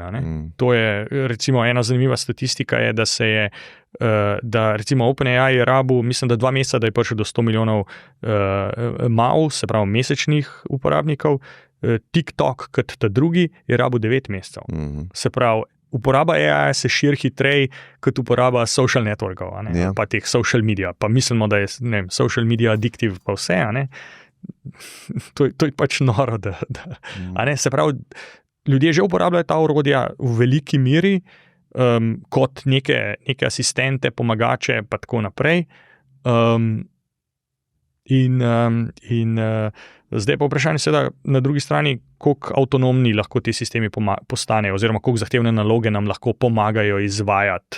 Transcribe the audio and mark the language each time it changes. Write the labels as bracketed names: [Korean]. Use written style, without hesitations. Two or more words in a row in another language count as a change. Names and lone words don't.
[Slovenian] To je, recimo, ena zanimiva statistika je, da recimo OpenAI je rabil, mislim, da 2 meseca, da je prišel do 100 milijonov MAU, se pravi mesečnih uporabnikov. TikTok, kot ta drugi, je rabil 9 mesecev. Se pravi, uporaba AI se širi hitreje kot uporaba [English] social networkov, [Slovenian] pa teh [English] social media. [Slovenian] Pa mislimo, da je [English] social media addictive [Slovenian] pa vse. To je pač noro. Se pravi, ljudje že uporabljajo ta orodja v veliki meri kot neke asistente, pomagače pa tako naprej. Zdaj pa vprašanje seveda na drugi strani, koliko avtonomni lahko ti sistemi postanejo oziroma koliko zahtevne naloge nam lahko pomagajo izvajati.